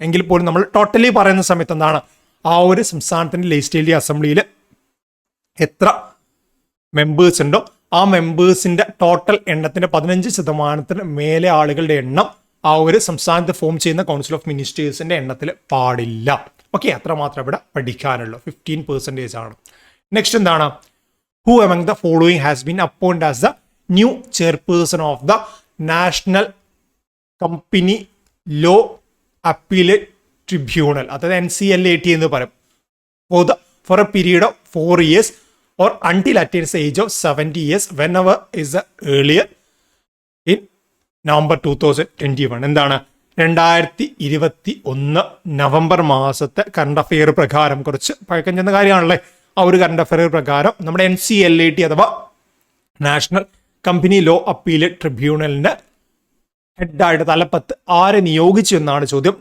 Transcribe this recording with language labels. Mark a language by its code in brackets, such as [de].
[ml] എങ്കിൽ പോലും നമ്മൾ ടോട്ടലി പറയുന്ന സമയത്ത് എന്താണ്, ആ ഒരു സംസ്ഥാനത്തിന്റെ ലെജിസ്ലേറ്റീവ് അസംബ്ലിയിൽ എത്ര മെമ്പേഴ്സ് ഉണ്ടോ ആ മെമ്പേഴ്സിന്റെ ടോട്ടൽ എണ്ണത്തിന്റെ 15% മേലെ ആളുകളുടെ എണ്ണം ആ ഒരു സംസ്ഥാനത്ത് ഫോം ചെയ്യുന്ന കൗൺസിൽ ഓഫ് മിനിസ്റ്റേഴ്സിന്റെ എണ്ണത്തിൽ പാടില്ല. ഓക്കെ, അത്ര മാത്രം ഇവിടെ പഠിക്കാനുള്ളൂ. 15% ആണ്. നെക്സ്റ്റ് എന്താണ്, [en] who among the following has been appointed as the new chairperson of the National Company Law Appellate Tribunal, [ml] അതായത് NCLAT എന്ന് പറയും, [en] for a period of 4 years or until attains the age of 70 years whenever is the earlier in November 2021. [ml] എന്താണ്, 2021 November മാസത്തെ current affair പ്രകാരം, കുറച്ച് പഴക്കം ചെന്ന കാര്യമാണല്ലേ, ആ ഒരു കറണ്ട് അഫെയർ പ്രകാരം നമ്മുടെ NCLAT അഥവാ നാഷണൽ കമ്പനി ലോ അപ്പീലേറ്റ് ട്രിബ്യൂണലിന്റെ ഹെഡായിട്ട് തലപ്പത്ത് ആരെ നിയോഗിച്ചു എന്നാണ് ചോദ്യം.